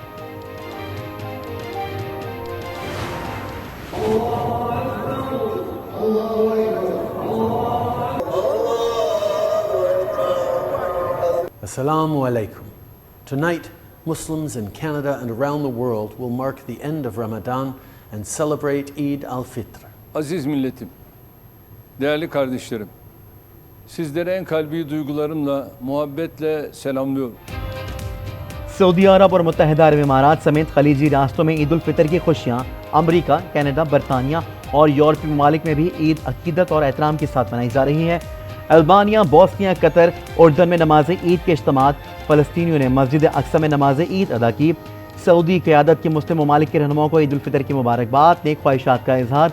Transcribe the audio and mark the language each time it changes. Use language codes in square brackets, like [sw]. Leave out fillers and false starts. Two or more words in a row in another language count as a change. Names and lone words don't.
[ar] Assalamu alaikum. [en] Tonight, Muslims in Canada and around the world will mark the end of Ramadan and celebrate Eid al-Fitr. [tr] Aziz milletim, değerli kardeşlerim, sizlere en kalbi duygularımla, muhabbetle selamlıyorum. [ur] سعودی عرب اور متحدہ عرب امارات سمیت خلیجی راستوں میں عید الفطر کی خوشیاں. امریکہ، کینیڈا، برطانیہ اور یورپی ممالک میں بھی عید عقیدت اور احترام کے ساتھ منائی جا رہی ہے. البانیہ، بوسنیا، قطر، اردن میں نماز عید کے اجتماعات. فلسطینیوں نے مسجد اقصیٰ میں نماز عید ادا کی۔ سعودی قیادت کے مسلم ممالک کے رہنماؤں کو عید الفطر کی مبارکباد، نیک خواہشات کا اظہار.